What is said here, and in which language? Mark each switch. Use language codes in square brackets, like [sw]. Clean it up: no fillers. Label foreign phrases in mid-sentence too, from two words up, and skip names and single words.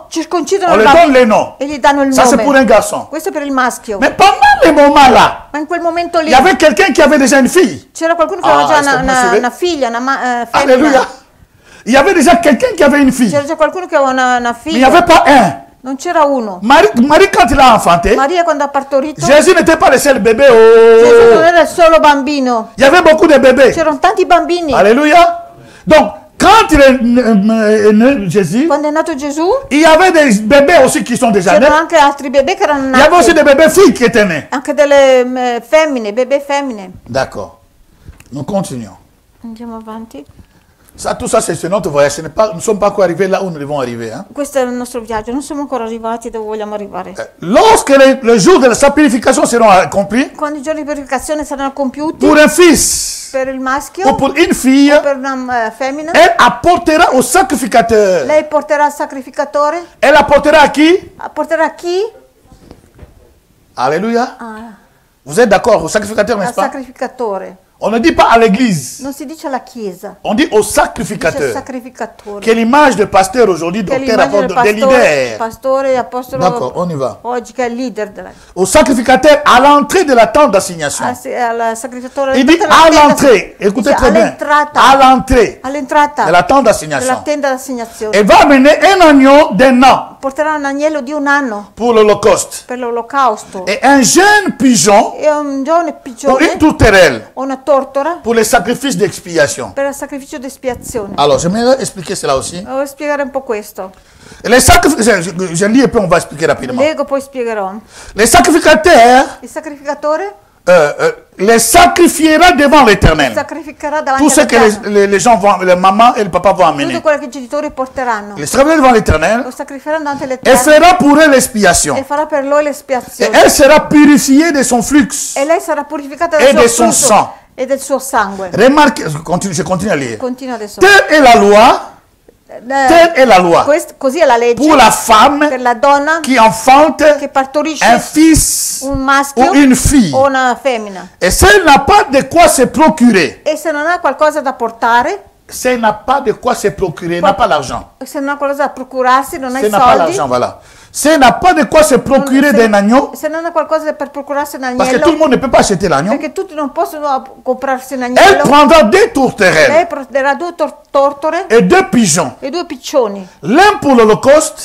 [fr] On lui donne les noms. Ça, c'est pour un garçon. Mais pendant les moments là, il y avait quelqu'un qui avait déjà une fille. Alléluia. Il y avait déjà quelqu'un qui avait une fille. Mais il n'y avait pas un. [it] Non c'era uno. [fr] Marie, quand il a enfanté, Jésus n'était pas le seul bébé. [it] Gesù non era il solo bambino. [fr] Il y avait beaucoup de bébés. [it] C'erano tanti bambini. [fr] Alléluia. Donc, quand il est né, Jésus, [it] quando è nato Gesù, [fr] il y avait des bébés aussi qui sont déjà nés. [it] C'erano anche altri bebè che erano nati. [fr] Il y avait aussi des bébés filles qui étaient nés. [it] Anche delle femmine, bebè femmine. [fr] D'accord. Nous continuons. [it] Andiamo avanti. [fr] Ça, tout ça, c'est notre voyage. Nous ne sommes pas encore arrivés là où nous devons arriver. Hein? [it] Questo è il nostro viaggio, non siamo ancora arrivati dove vogliamo arrivare. [fr] Lorsque les jours de sa purification seront accomplis, [it] quando i giorni di purificazione saranno compiuti, [fr] pour un fils, [it] per il maschio, [fr] ou pour une fille, [it] o per una femmina, [fr] elle apportera au sacrificateur. [it] Lei porterà al sacrificatore. [fr] Elle apportera à qui? [it] Apporterà a chi? [fr] Alléluia. Vous êtes d'accord? Au sacrificateur, n'est-ce pas? [it] Al sacrificatore. [fr] On ne dit pas à l'église. [it] Non si dice alla chiesa. [fr] On dit au sacrificateur. [it] Sacrificatore. [fr] Qui est l'image de pasteur aujourd'hui, docteur, apôtre, des leaders. [it] Pastore, apostolo. [fr] D'accord, on y va. [it] Oggi che è il leader della... [fr] Au sacrificateur à l'entrée de la tente d'assignation. Il dit à l'entrée. Écoutez très bien. À l'entrée. De la tente d'assignation. Et va amener un agneau d'un an. [it] Porterà un agnello di un anno. [fr] Pour l'Holocauste. [it] Per l'olocausto. [fr] Et un jeune pigeon. [it] E un giovane pigeone. [fr] Pour une tourterelle. [it] Una tortora. [fr] Pour les sacrifices d'expiation. [it] Per il sacrificio d'espiazione. [fr] Alors, j'aimerais expliquer cela aussi. [it] Voglio spiegare un po' questo. [fr] Les sacrificateurs, je lis et puis on va expliquer rapidement. [it] Leggo, poi spiegherò. [fr] Les sacrificateurs. [it] Il sacrificatore. [fr] Les sacrifiera devant l'Éternel. Tout ce que les gens vont, les mamans et le papa vont amener. [it] Tutto quello che i genitori porteranno. [fr] Les sacrifiera devant l'Éternel. [it] Lo sacrificheranno davanti [fr] Et [it] all'Eterno. [fr] fera pour eux l'expiation. [it] E farà per loro [fr] Et [it] l'espiazione. [fr] elle sera purifiée de son flux. [it] E lei sarà purificata [fr] Et [it] dal [fr] de [it] suo [fr] son [it] flusso [fr] sang. [it] e del suo sangue. [fr] Remarquez, je continue à lire. [it] Continua adesso. [fr] Telle est la loi. Telle est la loi. [it] Così è la legge [fr] pour la femme [it] per la donna [fr] qui enfante [it] che partorisce [fr] un fils [it] un maschio [fr] ou une fille. [it] o una femmina. [fr] Et si elle n'a pas de quoi se procurer, [it] E se non ha qualcosa da portare, [fr] si elle n'a pas de quoi se procurer, n'a pas l'argent. [it] se non ha qualcosa da procurarsi, non ha [fr] Si [it] i [fr] elle n'a pas [it] soldi. [fr] l'argent, voilà. Si elle n'a pas de quoi se procurer d'un agneau, [it] Se non ha qualcosa per procurarsi un [fr] parce que tout le [it] agnello, [fr] monde ne peut pas acheter l'agneau, [it] perché tutti non possono comprarsi un [fr] elle [it] agnello, [fr] prendra 2 [it] lei [fr] tourterelles [it] prenderà 2 tortore [fr] et 2 pigeons. [it] e 2 piccioni, [fr] L'un pour l'Holocauste,